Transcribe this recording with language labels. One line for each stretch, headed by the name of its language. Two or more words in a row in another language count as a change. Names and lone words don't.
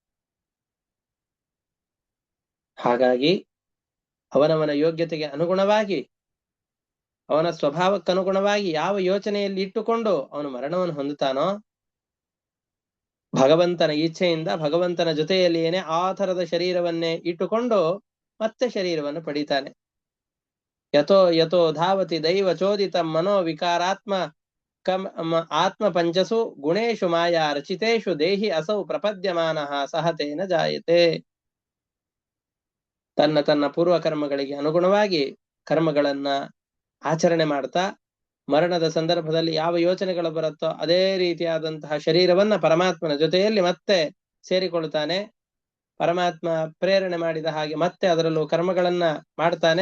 Kannada: ಹಾಗಾಗಿ ಅವನವನ ಯೋಗ್ಯತೆಗೆ ಅನುಗುಣವಾಗಿ, ಅವನ ಸ್ವಭಾವಕ್ಕನುಗುಣವಾಗಿ ಯಾವ ಯೋಚನೆಯಲ್ಲಿ ಇಟ್ಟುಕೊಂಡು ಅವನು ಮರಣವನ್ನು ಹೊಂದುತ್ತಾನೋ, ಭಗವಂತನ ಇಚ್ಛೆಯಿಂದ ಭಗವಂತನ ಜೊತೆಯಲ್ಲಿಯೇನೆ ಆ ಥರದ ಶರೀರವನ್ನೇ ಇಟ್ಟುಕೊಂಡು ಮತ್ತೆ ಶರೀರವನ್ನು ಪಡೀತಾನೆ.
Sanskrit: ಯಥೋ ಯಥೋ ಧಾವತಿ ದೈವ ಚೋದಿತ ಮನೋ ವಿಕಾರಾತ್ಮ ಆತ್ಮ ಪಂಚಸು ಗುಣೇಶು ಮಾಯಾ ರಚಿತೇಶು ದೇಹಿ ಅಸೌ ಪ್ರಪದ್ಯಮಾನಃ ಸಹತೇನ ಜಾಯತೆ.
Kannada: ತನ್ನ ತನ್ನ ಪೂರ್ವ ಕರ್ಮಗಳಿಗೆ ಅನುಗುಣವಾಗಿ ಕರ್ಮಗಳನ್ನ ಆಚರಣೆ ಮಾಡ್ತಾ ಮರಣದ ಸಂದರ್ಭದಲ್ಲಿ ಯಾವ ಯೋಚನೆಗಳು ಬರುತ್ತೋ ಅದೇ ರೀತಿಯಾದಂತಹ ಶರೀರವನ್ನ ಪರಮಾತ್ಮನ ಜೊತೆಯಲ್ಲಿ ಮತ್ತೆ ಸೇರಿಕೊಳ್ತಾನೆ. ಪರಮಾತ್ಮ ಪ್ರೇರಣೆ ಮಾಡಿದ ಹಾಗೆ ಮತ್ತೆ ಅದರಲ್ಲೂ ಕರ್ಮಗಳನ್ನ ಮಾಡ್ತಾನೆ.